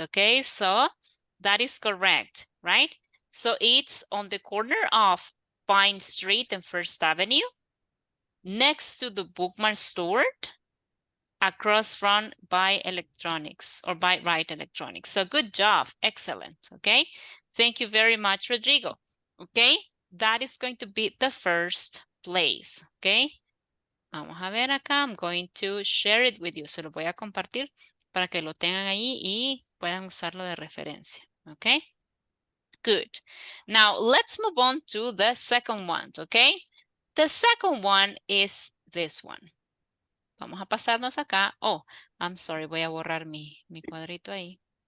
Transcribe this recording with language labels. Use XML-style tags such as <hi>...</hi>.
<en>Okay, so that is correct, right? So it's on the corner of Pine Street and First Avenue, next to the Bookmark store, across from Buy Electronics or Buy Right Electronics. So good job. Excellent. Okay. Thank you very much, Rodrigo. Okay. That is going to be the first place. Okay.</en> <es>Vamos a ver acá.</es> <en>I'm going to share it with you.</en> <es>Se lo voy a compartir para que lo tengan ahí y puedan usarlo de referencia.</es> <en>Okay. Good. Now let's move on to the second one. Okay. The second one is this one.</en> <es>Vamos a pasarnos acá.</es> <en>Oh, I'm sorry.</en> <es>Voy a borrar mi cuadrito ahí.</es>